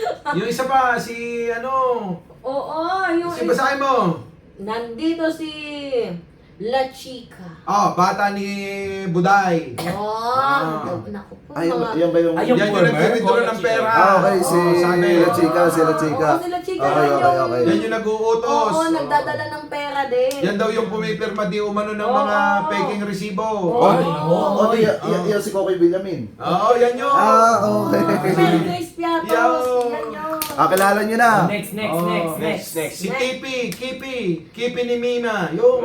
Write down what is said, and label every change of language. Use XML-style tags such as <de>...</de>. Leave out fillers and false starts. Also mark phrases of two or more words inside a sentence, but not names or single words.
<tl>yung isa pa si Oo, yung si basahin mo. nandito si La Chica. Bata ni Buday. Naku po, Ay, mga... yan ba yung... Ay, yung Yan yung former? nag-withdraw ng pera. okay, si sabi. La Chica, si La Chica. Oo, si La Chica Okay, yan okay, yung- okay. Yan yung nag-uutos. Oo, nagdadala ng pera din. Yan daw yung pumipirma di umano ng Oo. mga peking resibo. Oh, yan si Kokoy Villamin. Oo, yan yun. Okay. Mary Grace Piatos. Yo. Yan yun. Kilala nyo na. Next. Si Kipi ni Mima. Yung.</tl>